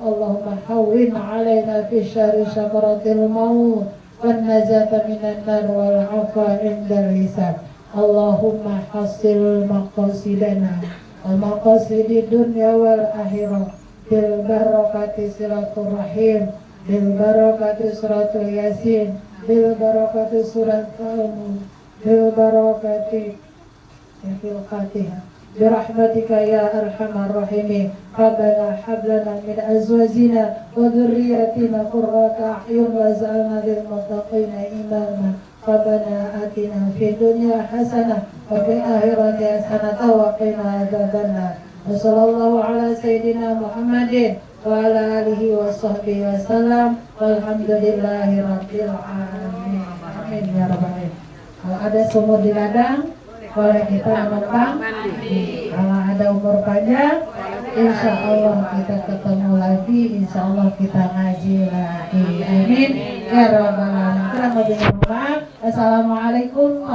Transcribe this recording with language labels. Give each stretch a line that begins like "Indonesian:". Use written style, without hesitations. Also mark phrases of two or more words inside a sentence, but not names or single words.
Arabic: اللهم هون علينا في شهر سكرات الموت والنجاة من النار والعفو عند الحساب. اللهم حصل مقاصدنا ومقاصد الدنيا والآخرة بالبركة صلة الرحم بالبركة سورة يس، بالبركة سورة الملك، بالبركة الفاتحة. برحمتك يا أرحم الراحمين ربنا هب لنا من أزواجنا وذرياتنا قرة أعين واجعلنا للمتقين إماما ربنا آتنا في الدنيا حسنة وفي الآخرة حسنة وقنا عذاب النار وصلى الله على سيدنا محمد وعلى آله وصحبه وسلم والحمد لله رب العالمين. آمين يا رب العالمين.
Indonesian: Kalau ada sumur di ladang boleh kita menumpang. Kalau ada umur panjang,
Arabic: إن شاء الله
Indonesian: kita ketemu lagi,
Arabic: إن شاء الله
Indonesian: kita ngaji lagi.
Arabic: آمين يا رب العالمين.
Indonesian: Kurang lebihnya mohon maaf.